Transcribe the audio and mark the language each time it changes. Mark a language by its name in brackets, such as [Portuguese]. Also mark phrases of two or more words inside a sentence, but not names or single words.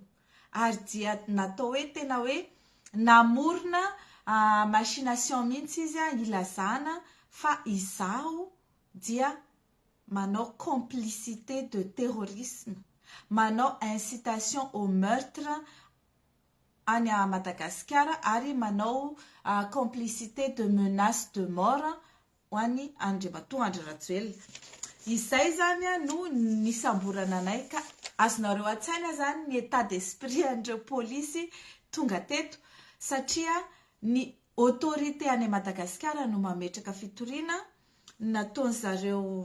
[Malagasy] Ary dia natao hoe tena hoe namorona machination mihitsy izy ilazana fa izaho dia manao [French] complicité de terrorisme, [Malagasy] manao [French] incitation au meurtre [Malagasy] any à Madagasikara ary manao [French] complicité de menace de mort [Malagasy] ho an'ny Andriamatoa Andry Rajoelina. Izay zany no nisamborana anay, ka azonareo an-tsaina zany ny [French] état d'esprit [Malagasy] an'ireo polisy tonga teto, satria ny autorité any Madagasikara no mametraka fitoriana, nataony zareo